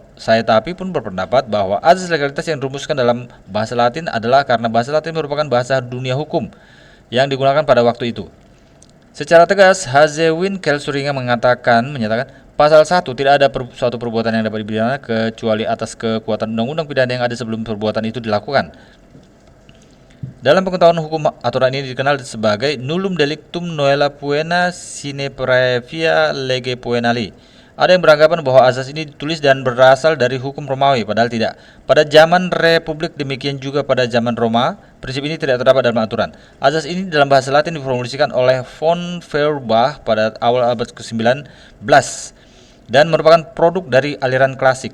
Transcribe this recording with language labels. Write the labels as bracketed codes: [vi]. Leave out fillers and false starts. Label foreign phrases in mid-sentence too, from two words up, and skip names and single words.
[id] Saya tapi pun berpendapat bahwa azas legalitas yang dirumuskan dalam bahasa Latin adalah karena bahasa Latin merupakan bahasa dunia hukum yang digunakan pada waktu itu. Secara tegas, Hazewin Kelsuringa menyatakan pasal 1 tidak ada suatu perbuatan yang dapat dipidana kecuali atas kekuatan undang-undang pidana yang ada sebelum perbuatan itu dilakukan. Dalam pengetahuan hukum, aturan ini dikenal sebagai [la] nullum delictum noella poena sine previa lege poenali. [id] Ada yang beranggapan bahwa azas ini ditulis dan berasal dari hukum Romawi, padahal tidak. Pada zaman Republik, demikian juga pada zaman Roma, prinsip ini tidak terdapat dalam aturan. Azas ini dalam bahasa Latin diformulasikan oleh von Feuerbach pada awal abad ke-19 dan merupakan produk dari aliran klasik.